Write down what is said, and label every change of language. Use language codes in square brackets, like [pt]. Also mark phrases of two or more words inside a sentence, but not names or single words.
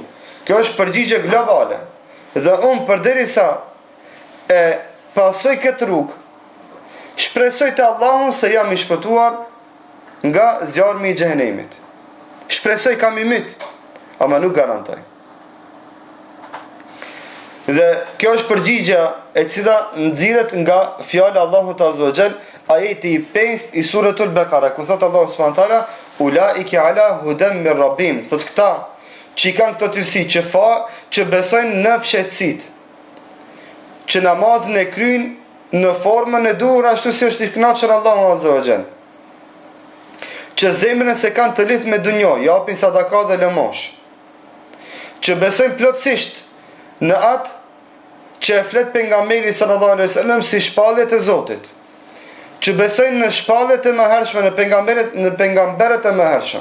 [sq] Kjo është përgjigje globale. Dhe unë përderisa e pasoj këtë rrugë, shpresoj te Allahu se jam i shpëtuar nga zjarmi i xhenemit. Shpresoj kam i myt, ama nuk garantoj. Dhe kjo është përgjigja e cila nxirret nga fjala Allahut [ar] عز وجل, [sq] ajeti i 5 i suratul Baqara, ku thot Allahu [ar] سبحانه وتعالى أولئك على هدى من ربهم. [sq] Thot këta që kanë këto cilësi, që besojnë në fshehtësit, që namazin e kryjnë në formën e duhur ashtu si është i kënaqur Allahu [ar] عز وجل, [sq] që zemrën se kanë të lidhur me dunjë, japin sadaka dhe lëmosh, që besojnë plotësisht në atë që e flet pejgamberi [ar] صلى الله عليه وسلم [sq] si shpalljet e Zotit, që besojnë në shpalljet e mëhershme në pejgamberët e mëhershëm.